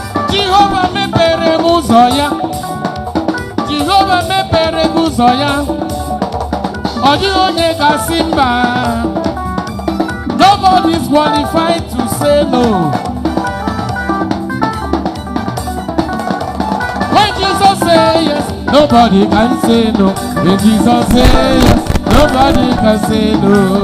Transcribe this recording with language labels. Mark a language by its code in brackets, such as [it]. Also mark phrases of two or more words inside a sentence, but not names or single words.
[ig] Jehovah mepere m ụzọ ya. Jehovah mepere m ụzọ ya. Ọ dịghị onye ga-asị mba. [en] Nobody is qualified to say no. When Jesus say yes, nobody can say no. When Jesus say yes, nobody can say no.